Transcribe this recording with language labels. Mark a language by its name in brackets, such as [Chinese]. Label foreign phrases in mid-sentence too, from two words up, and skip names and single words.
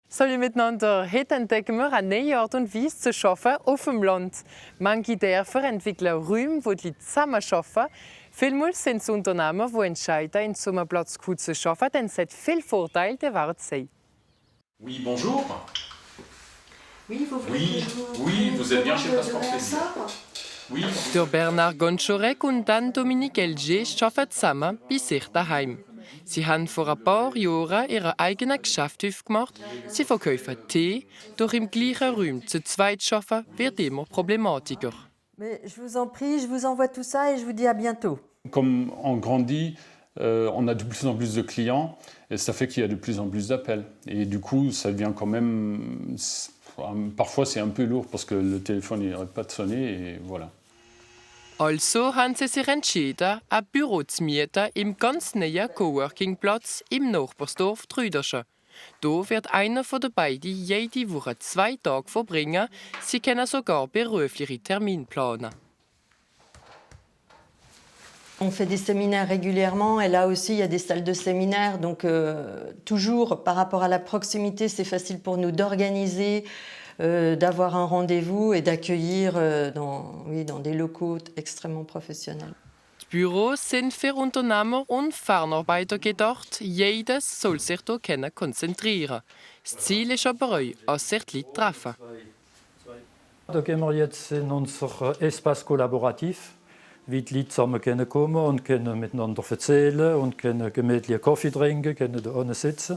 [German] Salut miteinander. Heute entdecken wir eine neue Art und Weise zu arbeiten auf dem Land. Manche Dörfer entwickeln Räume, wo die Leute zusammen arbeiten. Vielmals sind es Unternehmen, die entscheiden, in so einem Platz gut zu arbeiten, denn es hat viele Vorteile, die wert sein. [French] Oui, bonjour. Oui, vous voulez Vous êtes bien chez Passeport Plaisir. Oui. [German] Der Bernard Gonchorek und dann Dominique Elger arbeiten zusammen bei sich daheim. Sie haben vor ein paar Jahren ihr eigenes Geschäft aufgemacht. Sie verkaufen Tee, doch im gleichen Raum zu zweit zu arbeiten wird immer problematischer. [French] Mais je vous en prie, je vous envoie tout ça et je vous dis à bientôt. Comme on grandit, on a de plus en plus de clients et ça fait qu'il y a de plus en plus d'appels. Et du coup, ça devient quand même... Parfois, c'est un peu lourd parce que le téléphone n'arrête pas de sonner et voilà. [German] Also haben sie sich entschieden, ein Büro zu mieten im ganz neuen Coworking-Platz im Nachbarsdorf Trüderschen. Hier wird einer von den beiden jede Woche 2 Tage verbringen. Sie können sogar berufliche Termine planen. [French] On fait des séminaires régulièrement et là aussi il y a des salles de séminaire. Donc toujours par rapport à la proximité, c'est facile pour nous d'organiser, d'avoir un rendez-vous et d'accueillir dans des locaux extrêmement professionnels. [German] Die Büros sind für Unternehmer und Fernarbeiter gedacht. Jedes soll sich hier konzentrieren. Das Ziel ist aber auch, dass sich die Leute treffen. Da gehen wir jetzt in unser Espace kollaborativ, wie die Leute zusammen kommen und können miteinander erzählen und können gemütlich Kaffee trinken, können da unten sitzen.